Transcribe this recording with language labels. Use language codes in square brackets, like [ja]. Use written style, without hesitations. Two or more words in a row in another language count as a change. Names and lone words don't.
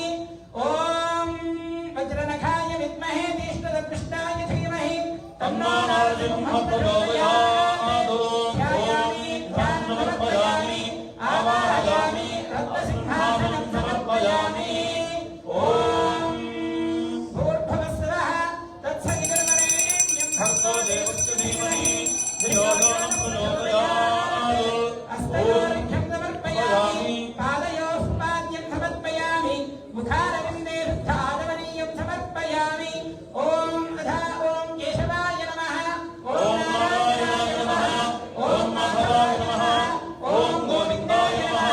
[sa] ఓం వజ్రనఖాయ విద్మహే జ్యేష్ఠదగ్గుష్టాయ ధీమహి తన్నో నరసింహః ప్రచోదయాత్. ధ్యాయామి ధ్యానం సమర్పయామి ఆవాహయామి రత్నసింహాసనం సమర్పయామి. ఓం భూర్భువస్సువః తత్సవితుర్వరేణ్యం భర్గో దేవस्य धीमहि धियो यो न प्रचोदयात्. హస్తయోర్ఘ్యం సమర్పయామి పాదయోః పాద్యం సమర్పయామి ముఖారవిందే శుద్ధాదవనీయం సమర్పయామి. ఓం తథా ఓం కేశవాయ నమః. ఓం నారాయణాయ నమః. ఓం మాధవాయ నమః. ఓం గోవిందాయ నమః.